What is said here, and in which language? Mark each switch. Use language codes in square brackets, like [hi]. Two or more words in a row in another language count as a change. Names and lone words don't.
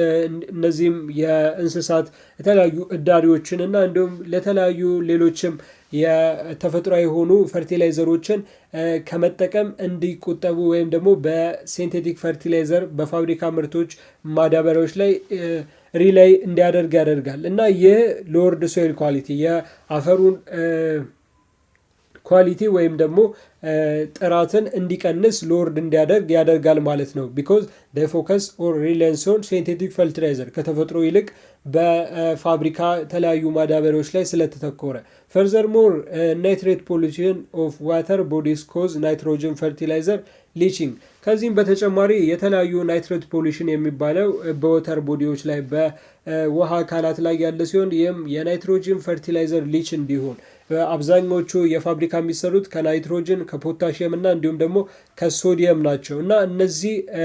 [am] እነዚህም የእንስሳት የተለያዩ እዳሪዎችን እና እንዲሁም ለተለያዩ ሌሎችም የተፈጥሯዊ የሆኑ ፈርቲላይዘሮችን ከመጠቀም እንዲቆጠቡ ወይም ደግሞ በሲንቴቲክ ፈርቲላይዘር በፋብሪካ ምርቶች ማዳበሪያዎች ላይ ሪላይ እንዲያደርግ ያደርጋል እና ይህ [en] lowered soil quality [am] የአፈሩን ኳሊቲ ወይም ደግሞ ጥራትን እንዲቀንስ ሎወርድ እንዲያደርግ ያደርጋል ማለት ነው። ቢኮዝ [en] they focus or reliance on synthetic fertilizer [am] ከተፈጥሮ ይልቅ በፋብሪካ የተለያዩ ማዳበሪያዎች ላይ ስለተተኮረ። [en] furthermore nitrate pollution of water bodies cause nitrogen fertilizer leaching [am] ከዚህም በተጨማሪ የተለያዩ [en] nitrate pollution [am] የሚባለው በወተር ቦዲዎች ላይ በውሃ አካላት ላይ ያለ ሲሆን ይህም የናይትሮጅን [en] fertilizer leach [am] እንዲሆን አብዛኞቹ የፋብሪካ የሚሰሩት ከናይትሮጅን ከፖታሽየም እና እንዲሁም ደግሞ ከሶዲየም ናቸው እና እነዚህ